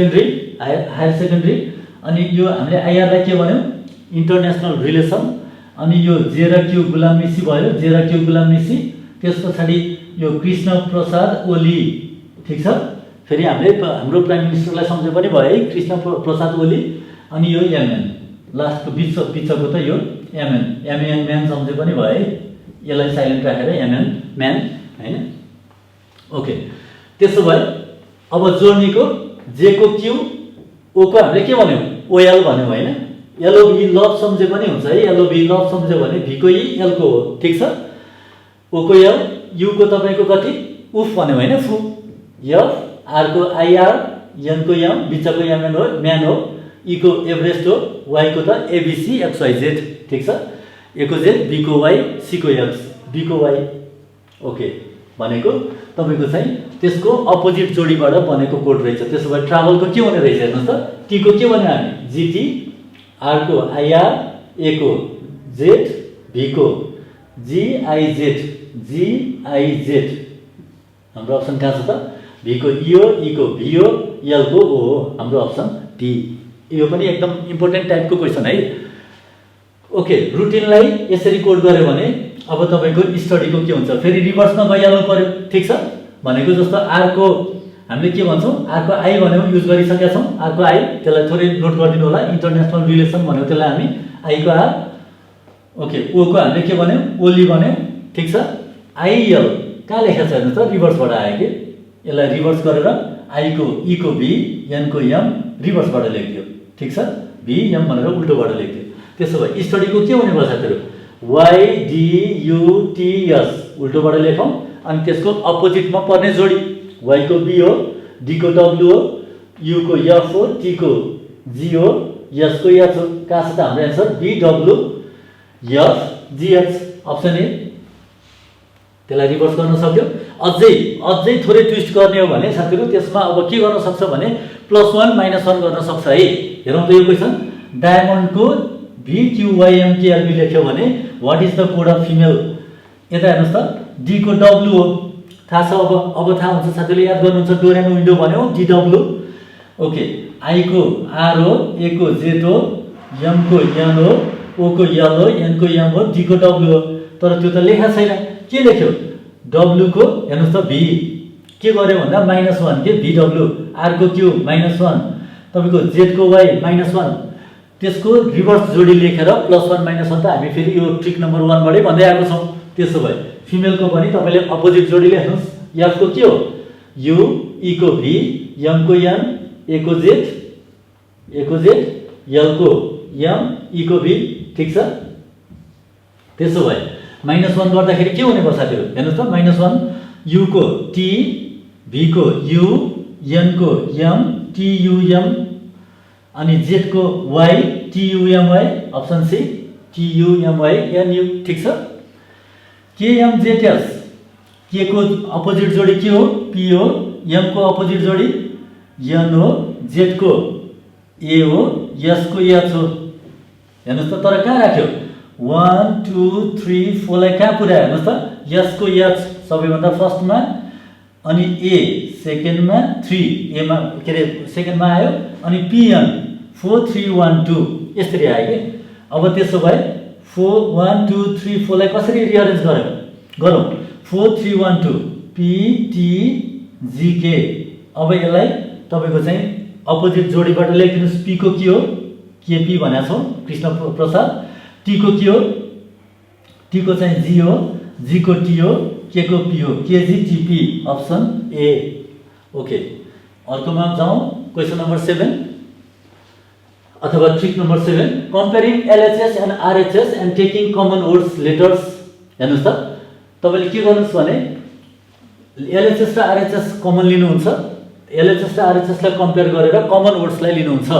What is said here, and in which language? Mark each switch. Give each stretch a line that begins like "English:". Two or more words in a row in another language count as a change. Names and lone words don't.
Nepali: सेकेन्डरी अनि यो हामीले आईआर लाई के भन्यौ
English: international relation
Nepali: अनि यो जे र क्यू गुलाम निसी भयो जे र क्यू गुलाम निसी त्यसपछि यो कृष्ण प्रसाद ओली ठीक छ फेरि हामीले हाम्रो
English: prime ministerलाई
Nepali: सम्झे पनि भयो है कृष्ण प्रसाद ओली अनि यो एमएन लास्टको बिचको त यो एमएन म्यान सम्झे पनि भयो है यसलाई साइलेन्ट राखेर एमएन म्यान हैन ओके त्यसो भए अब जोर्नीको जे को क्यू ओ को हामीले के भन्यौ ओएल भन्यौ हैन
English: LOB love
Nepali: सम्झे पनि हुन्छ है
English: LOB love
Nepali: सम्झे भने भी को ई एल को हो ठीक छ ओ को एल यु को तपाईको कति उफ भन्यौ हैन फु एफ आर को आईआर एन को एम बिचको एमएन हो म्यान हो ई को एभरेस्ट हो वाई को त
English: ABC XYZ
Nepali: ठीक छ ए को जेड बी को वाई सी को एक्स बी को वाई ओके भनेको तपाईको चाहिँ त्यसको अपोजिट जोडीबाट बनेको कोड रहेछ त्यसो भए ट्राभलको के हुने रहेछ हेर्नुस् त टी को के भन्यो हामी जीटी आर को आईआर ए को जेड भी को जीआईजेड हाम्रो अप्सन कहाँ छ त भी को ईओ ई को भिओ एल को ओ हो हाम्रो अप्सन डी यो पनि एकदम
English: important typeको
Nepali: क्वेशन है ओके रुटिनलाई यसरी कोड गर्यो भने अब तपाईको स्टडीको के हुन्छ फेरि रिभर्समा गइहाल्नु पर्यो ठीक छ भनेको जस्तो आर को हामीले के भन्छौं आर को आई भन्यौ युज गरिसकेका छौं आर को आई त्यसलाई थोरै नोट गरिदिनु होला
English: international relation
Nepali: भन्यौ त्यसलाई हामी आई को आर ओके ओ को हामीले के भन्यौ ओली भन्यौ ठीक छ आईएल कहाँ लेखेको छ हेर्नुस् त रिभर्सबाट आयो के यसलाई रिभर्स गरेर आई को ई को बी एन को एम रिभर्सबाट लेखियो ठीक छ बी एम भनेर उल्टोबाट लेखियो त्यसो भए स्टडीको के हुने भयो साथीहरु वाई डी यू टी एस उल्टोबाट लेखौं अनि त्यसको अपोजिटमा पर्ने जोडी वाई को बी हो डी को डब्ल्यू हो यू को एफ हो टी को जी हो एस को एच हो कहाँ छ त हाम्रो आन्सर बी डब्ल्यू एफ जी एच अप्सन ए त्यसलाई रिभर्स गर्न सक्यो अझै थोरै ट्विस्ट गर्ने हो भने साथीहरु त्यसमा अब के गर्न सक्छ भने +1 -1 गर्न सक्छ है हेरौं त यो क्वेशन डायमन्डको VQYMKLB लेख्यो भने
English: what is the code of female
Nepali: यता हेर्नुस् त डी को डब्ल्यू हो थाहा छ अब थाहा हुन्छ साथीहरुले याद गर्नुहुन्छ डोरेनो विन्डो भन्यौ DW ओके आई को आर हो ए को जेड हो एम को एन हो ओ को एल हो एन को एम हो डी को डब्ल्यू हो तर त्यो त लेखा छैन के लेख्यो डब्ल्यू को हेर्नुस् त भी के गर्यो भन्दा -1 के VW आर को क्यू -1 तपाईको जेड को वाई -1 त्यसको रिभर्स जोडी लेखेर +1 -1 त हामी फेरि यो
English: trick number 1
Nepali: बाटै भन्दै आएको छौं त्यसो भए फिमेल को पनि तपाईले अपोजिट जोडी लेख्नुस् एफ को के हो यू ई को भी एम को एन ए को जेड एल को एम ई को भी ठीक छ त्यसो भए -1 गर्दाखेरि के हुने भयो साथीहरु हेर्नुस् त -1 यू को टी भी को यू एन को एम टी यू एम अनि जेड को वाई टी यू एम वाई अप्सन सी टी यू एम वाई एन यू ठीक छ के एम जेड एस के को अपोजिट जोडी के हो पी हो, एम को अपोजिट जोडी एन हो, जेड को ए हो, एस को एच हो। हेर्नुस् त तर कहाँ राख्यो 1 2 3 4 लाई कहाँ पुर्यायो हेर्नुस् त एस को एच सबैभन्दा फर्स्टमा अनि ए सेकेन्डमा 3 ए मा के रे सेकेन्डमा आयो अनि पीएन 4 3 1 2 यसरी आयो के। अब त्यसो भए 4 1 2 3 4 लाई कसरी रिअरेन्ज गरौँ 4 3 1 2 पी टी जी के। अब यसलाई तपाईको चाहिँ अपोजिट जोडीबाट लेखिदिनुस्। पी को के हो केपी भनेको छौँ कृष्ण प्रसाद, टी को के हो टी को चाहिँ जी हो, जी को टी हो, के को पी हो केजी टीपी अप्सन ए। ओके अर्कोमा जाउँ
English: question number 7
Nepali: अथवा
English: trick number 7 comparing LHS and RHS and taking common words letters.
Nepali: हेर्नुस् त तपाईले के गर्नुस् भने एलएचएस र आरएचएस कमन लिनुहुन्छ, एलएचएस र आरएचएस लाई कम्पेयर गरेर
English: common wordsलाई
Nepali: लिनुहुन्छ।